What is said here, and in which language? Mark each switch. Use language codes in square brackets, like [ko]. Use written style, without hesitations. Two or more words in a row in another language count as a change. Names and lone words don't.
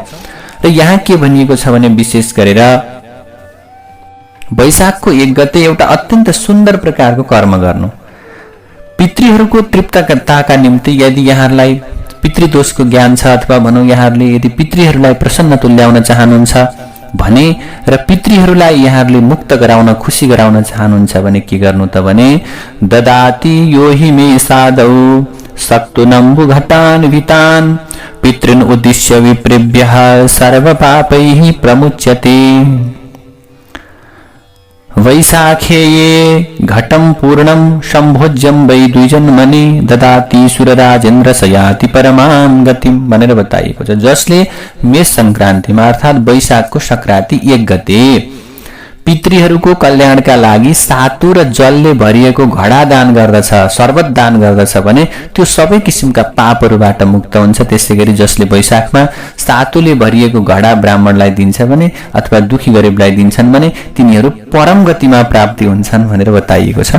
[ne] र यहाँ के भनिएको छ भने विशेष गरेर वैशाखको 1 गते एउटा अत्यन्त सुन्दर प्रकारको कर्म गर्नु। पितृहरूको तृप्तताका निम्ति यदि यहाँहरूलाई पितृदोषको ज्ञान छ अथवा भनौँ यहाँहरूले यदि पितृहरूलाई प्रसन्न तुल्याउन चाहनुहुन्छ भने र पितृहरूलाई यहाँहरूले मुक्त गराउन, खुसी गराउन चाहनुहुन्छ भने के गर्नु त भने [sa] ददाति योहि मे सादौ सक्तुनम्बु घटान वितान पितृन् उद्दिश्य विप्रेभ्यः सर्व पापैः प्रमुच्यते। वैशाखे ये घटम पूर्णम संभोज्यम वै द्विजन्मनि ददाति सुरराजेन्द्र सयाति परमां गतिम [ne] भनेर बताइएको छ। जसले मेष संक्रान्तिमा अर्थात् वैशाखको संक्रान्ति 1 गते पितृहरूको कल्याणका लागि सातु र जलले भरिएको घडा दान गर्दछ, शरबत दान गर्दछ भने त्यो सबै किसिमका पापहरूबाट मुक्त हुन्छ। त्यसैगरी जसले वैशाखमा सातुले भरिएको घडा ब्राह्मणलाई दिन्छ भने अथवा दुखी गरिबलाई दिन्छन् भने तिनीहरू परम गतिमा प्राप्ति हुन्छन् भनेर बताइएको छ।